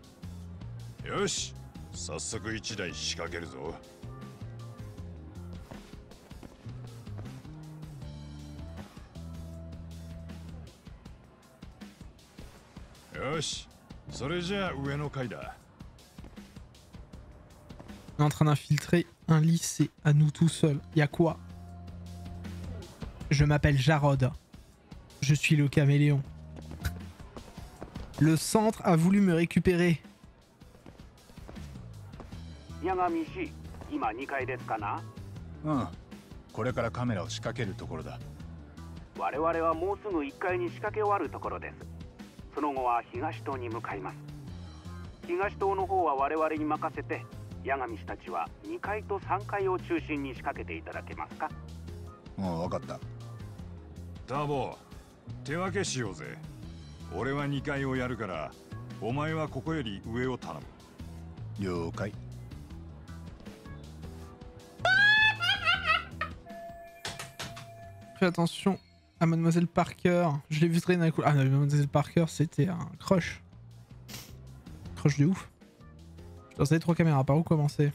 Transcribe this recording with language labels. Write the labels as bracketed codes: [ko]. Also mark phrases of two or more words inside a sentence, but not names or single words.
[ja] よし、早速1台仕掛けるぞ。よし、それじゃあ上の階だ。 [fr] On est en train d'infiltrer un lycée à nous tout seuls. Y'a quoi? Je m'appelle Jarod. Je suis le caméléon. Le centre a voulu me récupérer. [ja] 八神氏、今2階ですかな？うん。これからカメラを仕掛けるところだ。我々はもうすぐ1階に仕掛け終わるところです。その後は東棟に向かいます。東棟の方は我々に任せて、八神氏たちは2階と3階を中心に仕掛けていただけますか？もう分かった。ターボ、手分けしようぜ。俺は2階をやるから、お前はここより上を頼む。了解。 [fr] Fais attention à Mademoiselle Parker. Je l'ai vu traîner dans les couloirs. Ah, Mademoiselle Parker, c'était un crush. Crush de ouf. Je dois aller 3 caméras. Par où commencer?